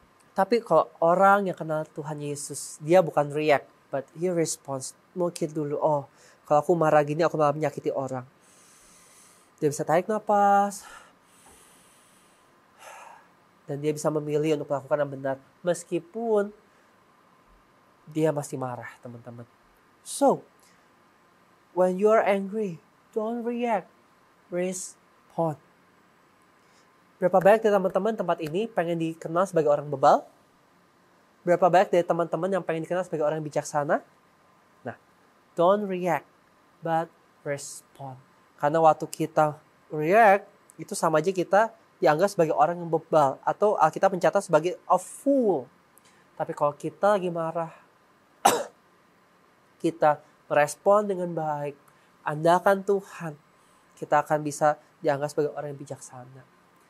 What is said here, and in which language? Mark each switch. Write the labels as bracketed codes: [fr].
[id] Tapi kalau orang yang kenal Tuhan Yesus, dia bukan react, [en] but he responds. [id] Mikir dulu, oh, kalau aku marah gini, aku malah menyakiti orang. Dia bisa tarik nafas. Dan dia bisa memilih untuk melakukan yang benar. Meskipun dia masih marah, teman-teman. [en] So, when you are angry, don't react. Respond. [id] Berapa banyak dari teman-teman tempat ini pengen dikenal sebagai orang bebal? Berapa banyak dari teman-teman yang pengen dikenal sebagai orang bijaksana? [en] Nah, don't react, but respond. [id] Karena waktu kita react, itu sama aja kita dianggap sebagai orang yang bebal. Atau Alkitab mencatat sebagai a fool. Tapi kalau kita lagi marah, kita merespon dengan baik, andalkan Tuhan, kita akan bisa dianggap sebagai orang yang bijaksana.